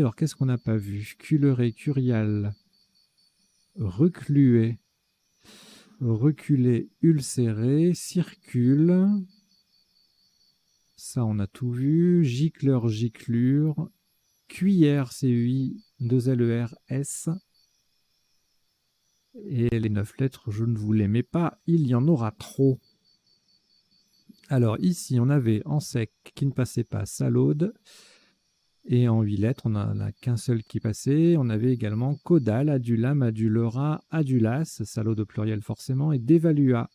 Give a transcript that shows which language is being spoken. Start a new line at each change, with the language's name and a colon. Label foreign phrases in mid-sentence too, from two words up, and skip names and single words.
French: Alors, qu'est-ce qu'on n'a pas vu? Culeret, Curial, Recluet, Reculé, Ulcéré, Circule. Ça, on a tout vu. Gicleur, Giclure, Cuillère, C-U-I, 2-L-E-R-S. Et les 9 lettres, je ne vous les mets pas. Il y en aura trop. Alors ici, on avait en sec qui ne passait pas, Salaude. Et en 8 lettres, on n'en a qu'un seul qui passait. On avait également Caudal, Adulam, Adulera, Adulas, Salaude au pluriel forcément, et Dévalua.